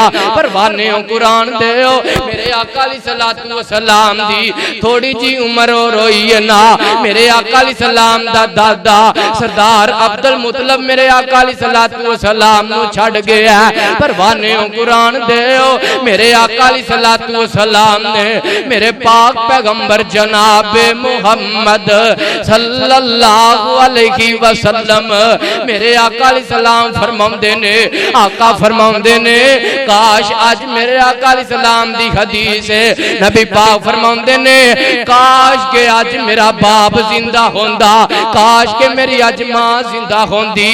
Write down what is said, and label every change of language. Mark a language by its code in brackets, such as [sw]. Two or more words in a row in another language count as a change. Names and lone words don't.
[pa] پروانے او قرآن دے او میرے آقا [ar] عليه الصلاة والسلام [pa] دی تھوڑی جی عمر ہو رہی ہے نا. میرے آقا علیہ السلام دا دادا سردار عبد المطلب میرے آقا [ar] عليه الصلاة والسلام [pa] نوں چھڈ گیا. پروانے او قرآن دے او میرے آقا [ar] عليه الصلاة والسلام [pa] نے میرے پاک پیغمبر جناب محمد [ar] صلى الله عليه وسلم [pa] میرے آقا علیہ السلام فرماندے نے، آقا فرماندے نے کاش اج میرے آقا علیہ السلام دی حدیث ہے، نبی پاک فرماندے نے کاش کے اج میرا باپ زندہ ہوندا، کاش کے میری اج ماں زندہ ہوندی.